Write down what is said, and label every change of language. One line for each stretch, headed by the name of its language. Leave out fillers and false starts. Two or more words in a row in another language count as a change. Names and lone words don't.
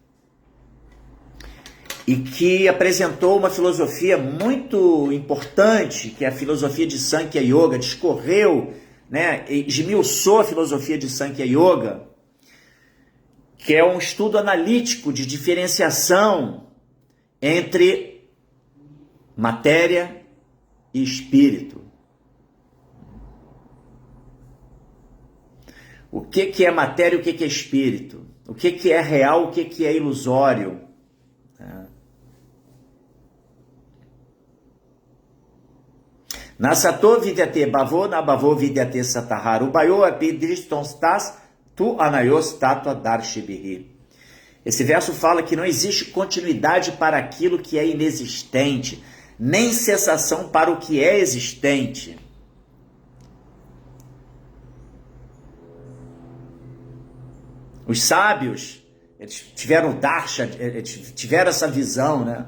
Portuguese: e que apresentou uma filosofia muito importante, que é a filosofia de Sankhya Yoga, discorreu, né, esmiuçou a filosofia de Sankhya Yoga, que é um estudo analítico de diferenciação entre matéria e espírito. O que é matéria e o que é espírito? O que é real, o que é ilusório?
Sanskrit: Nasato vidyate bhavo na bhavo vidyate satahara ubayo apidristonstas tu anayos tatua darshibihi.
Portuguese: Esse verso fala que não existe continuidade para aquilo que é inexistente, nem cessação para o que é existente. Os sábios, eles tiveram darsha, eles tiveram essa visão, né?